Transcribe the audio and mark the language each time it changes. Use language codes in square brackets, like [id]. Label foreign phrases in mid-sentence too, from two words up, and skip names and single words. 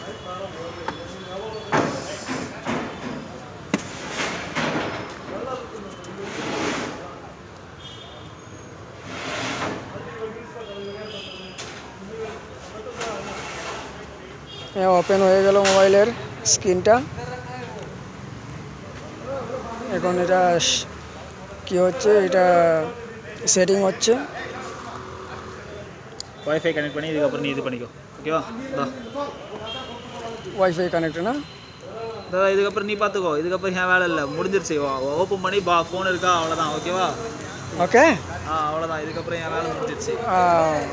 [bn] ওপেন হয়ে গেল মোবাইলের স্ক্রিনটা। এখন এটা কি হচ্ছে, এটা সেটিং হচ্ছে। [en] wifi connect [ta] பண்ணி இதுக்கப்புறம் நீ இது பண்ணிக்கோ, ஓகேவா? [en] wifi connect [ta] ना இதுக்கப்புறம் நீ பார்த்துக்கோ, இதுக்கப்புறம் என் வேலை இல்லை, முடிஞ்சிருச்சு. ஓப்பன் பண்ணி ஃபோன் இருக்கா, அவ்வளோதான். ஓகேவா? ओके, அவ்வளோதான். இதுக்கப்புறம் என் வேலை முடிஞ்சிருச்சு.